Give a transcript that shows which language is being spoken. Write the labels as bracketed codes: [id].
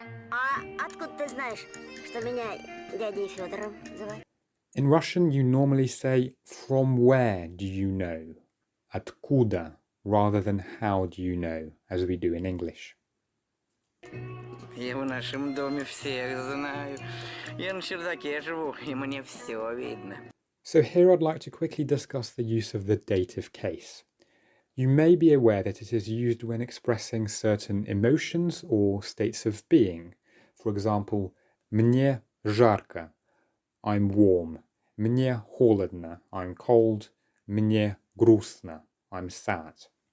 [ru] А откуда ты знаешь, что меня дядей Фёдором зовут? [en] In Russian, you normally say, from where do you know? Откуда, rather than how do you know, as we do in English. [ru] Я в нашем доме всех знаю. Я на чердаке живу, и мне все видно. [en] So here I'd like to quickly discuss the use of the dative case. You may be aware that it is used when expressing certain emotions or states of being. For example, [ru] мне жарко, [en] I'm warm. [ru] Мне холодно, [en] I'm cold. [ru] Мне грустно, [en] I'm sad.